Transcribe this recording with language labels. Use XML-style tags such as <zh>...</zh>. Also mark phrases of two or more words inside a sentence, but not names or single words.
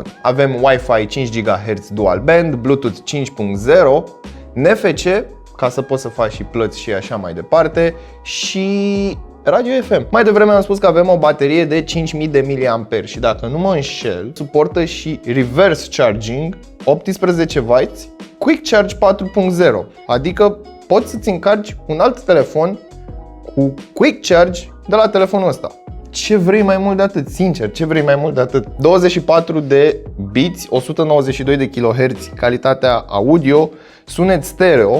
<ro>Avem Wi-Fi 5 GHz</ro> <en>dual band,</en> <ro>Bluetooth 5.0, NFC, ca să poți să faci și plăți și așa mai departe, și radio FM. Mai devreme am spus că avem o baterie de 5000 de mAh și dacă nu mă înșel, suportă și</ro> <en>reverse charging</en> <ro>18W, Quick Charge 4.0, adică poți să-ți încarci un alt telefon cu Quick Charge de la telefonul ăsta. Ce vrei mai mult de atât? Sincer, ce vrei mai mult de atât? 24 de biți, 192 de kHz, calitatea audio, sunet stereo.</ro>